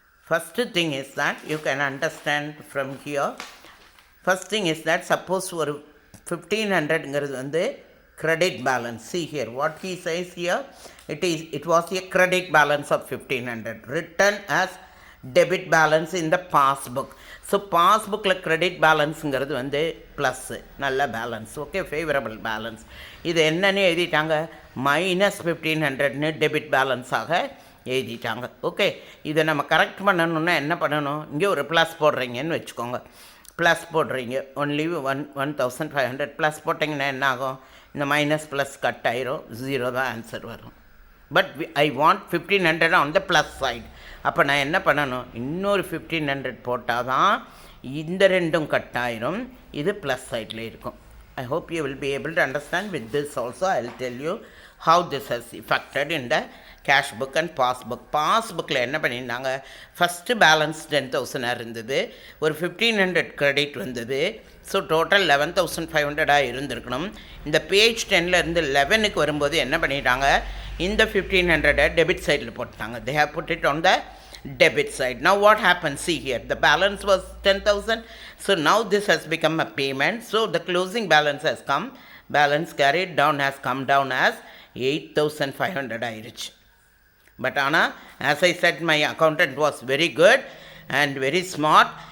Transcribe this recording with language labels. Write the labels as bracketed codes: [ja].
[en] First thing is that you can understand from here, First thing is that suppose [ta] ஒரு 1500ங்கிறது வந்து [en] credit balance. See here what he says here, it was a credit balance of 1500 written as debit balance in the passbook. [ta] So பாஸ்புக்கில் credit பேலன்ஸுங்கிறது வந்து plus, நல்ல balance, okay, favourable balance. இது என்னன்னு எழுதிட்டாங்க, -1500ன்னு debit பேலன்ஸாக எழுதிட்டாங்க. Okay, இதை நம்ம correct பண்ணணுன்னா என்ன பண்ணணும், இங்கே ஒரு ப்ளஸ் போடுறீங்கன்னு வச்சுக்கோங்க. ப்ளஸ் போடுறீங்க, ஒன்லி 1500 ப்ளஸ் போட்டிங்கன்னா என்ன ஆகும், இந்த மைனஸ் ப்ளஸ் கட் ஆயிரும், 0 தான் ஆன்சர் வரும். [en] But I want 1500 on the plus side. [ta] அப்போ நான் என்ன பண்ணணும், இன்னொரு 1500 போட்டால் தான் இந்த ரெண்டும் கட் ஆயிரும், இது ப்ளஸ் சைடில் இருக்கும். [en] I hope you will be able to understand. With this also I will tell you how this has affected in the cash book and passbook. [ta] பாஸ்புக்கில் என்ன பண்ணியிருந்தாங்க, ஃபஸ்ட்டு பேலன்ஸ் 10,000 இருந்தது, ஒரு 1500 கிரெடிட் வந்தது. ஸோ டோட்டல் 11,500 இருந்திருக்கணும். இந்த page 10லேருந்து 11க்கு வரும்போது என்ன பண்ணிட்டாங்க, இந்த 1500 டெபிட் சைடில் போட்டாங்க. [en] They have put it on the debit side. Now what happens, see here, the balance was 10,000. So now this has become a payment. So the closing balance has come, balance carried down has come down as 8,500 ஆயிருச்சு. But Anna, as I said, my accountant was very good and very smart.